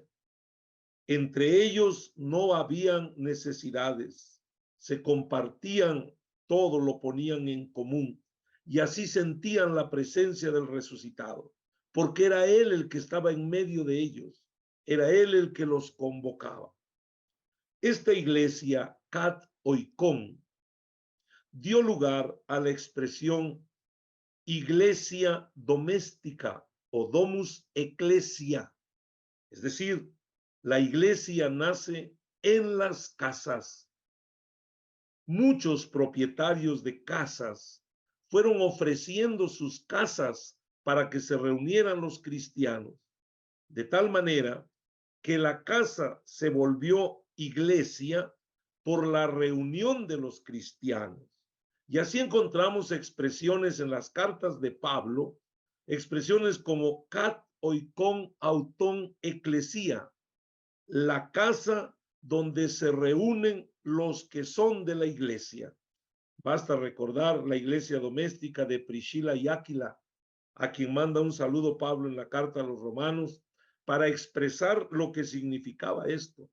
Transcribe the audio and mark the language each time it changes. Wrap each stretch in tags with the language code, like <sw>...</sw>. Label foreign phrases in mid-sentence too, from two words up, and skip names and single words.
<es>Entre ellos no habían necesidades, se compartían todo, lo ponían en común y así sentían la presencia del resucitado, porque era él el que estaba en medio de ellos, era él el que los convocaba. Esta iglesia,</es> <el>kat oikon,</el> <es>dio lugar a la expresión iglesia doméstica o</es> <la>domus ecclesia,</la> <es>es decir, La iglesia nace en las casas. Muchos propietarios de casas fueron ofreciendo sus casas para que se reunieran los cristianos, de tal manera que la casa se volvió iglesia por la reunión de los cristianos. Y así encontramos expresiones en las cartas de Pablo, expresiones como</es> <el>kat oikon auton ecclesia,</el> <es>la casa donde se reúnen los que son de la iglesia. Basta recordar la iglesia doméstica de Priscila y Áquila, a quien manda un saludo Pablo en la carta a los romanos, para expresar lo que significaba esto.</es>